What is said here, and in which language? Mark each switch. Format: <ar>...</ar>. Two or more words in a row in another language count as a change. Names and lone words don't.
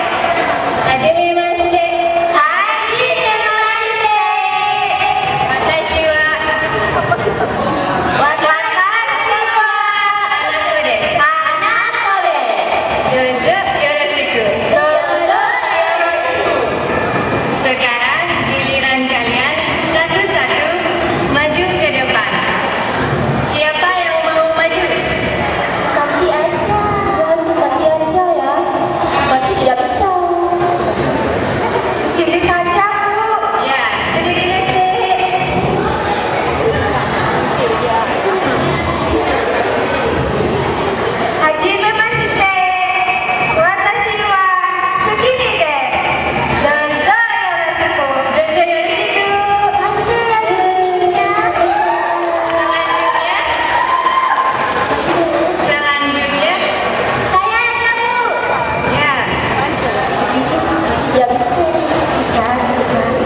<ja>はじめまして。はじめまして. 私はアナコです. アナコです。よろしく.</ja> <id>Sekarang giliran kalian satu-satu maju ke depan. Siapa yang mau maju? Kaki aja, langsung kaki aja ya. Kaki tidak bisa. Sedikit saja, Bu. Ya, sedikit saja.</id> <ja>はじめまして. 私はツキニで. どうぞよろしく。どうぞよろしく.</ja> <id>Selanjutnya, Saya aja, Bu. ya, Tidak bisa. Kita</id>